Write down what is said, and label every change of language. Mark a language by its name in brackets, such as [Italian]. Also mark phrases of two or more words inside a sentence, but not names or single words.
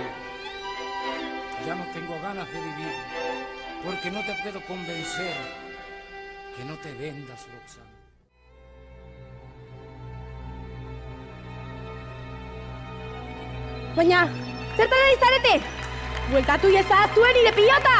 [Spanish] Ya no tengo ganas de vivir, porque no te puedo convencer que no te vendas, Roxanne. [Basque] Baina, zertan ari zarete? Bueltatu iezazue nire pilota!